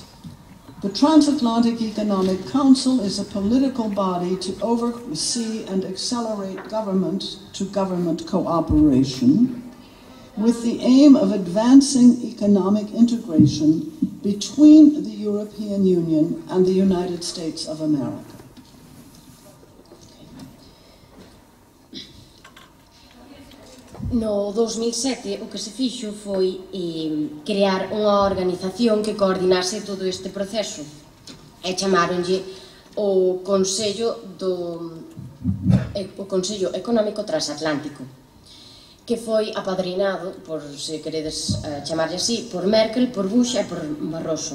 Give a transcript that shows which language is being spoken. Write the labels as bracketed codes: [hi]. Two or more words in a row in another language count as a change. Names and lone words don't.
[en] The Transatlantic Economic Council is a political body to oversee and accelerate government-to-government cooperation with the aim of advancing economic integration between the European Union and the United States of America. [gl] No 2007 o que se fixo foi crear unha organización que coordinase todo este proceso e chamaronlle o Consello Económico Transatlántico, que foi apadrinado, por se queredes chamarlle así, por Merkel, por Bush e por Barroso.